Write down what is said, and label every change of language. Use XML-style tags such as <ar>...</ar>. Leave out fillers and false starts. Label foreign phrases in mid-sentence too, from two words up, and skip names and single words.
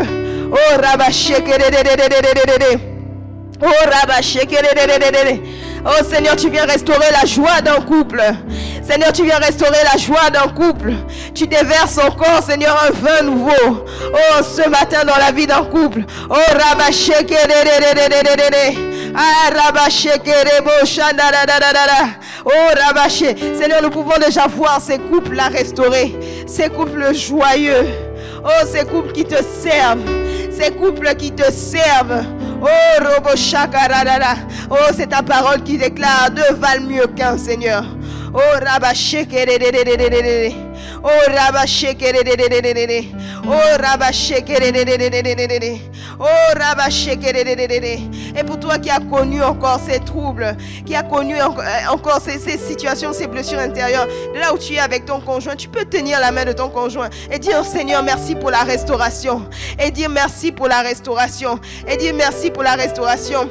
<fr>Oh Rabba Shekerere, oh Rabba Shekerere. Oh Seigneur, tu viens restaurer la joie d'un couple. Seigneur, tu viens restaurer la joie d'un couple. Tu déverses encore, Seigneur, un vin nouveau. Oh, ce matin dans la vie d'un couple. Oh Rabba Shekerere. Ah Rabba Shekerebo Shandarararara. Oh Rabba Shekerere. Seigneur, nous pouvons déjà voir ces couples-là restaurés. Ces couples joyeux. Oh, ces couples qui te servent. Ces couples qui te servent. Oh, Robo Shakarada. Oh, c'est ta parole qui déclare: deux valent mieux qu'un, Seigneur. Oh, Rabba Shekerere. Oh, Rabba Shekerere. Oh, Rabba Shekerere. Oh, Rabba Shekerere. Et pour toi qui as connu encore ces troubles, qui as connu encore ces situations, ces blessures intérieures, de là où tu es avec ton conjoint, tu peux tenir la main de ton conjoint et dire: Seigneur, merci pour la restauration. Et dire merci pour la restauration. Et dire merci pour la restauration.</fr>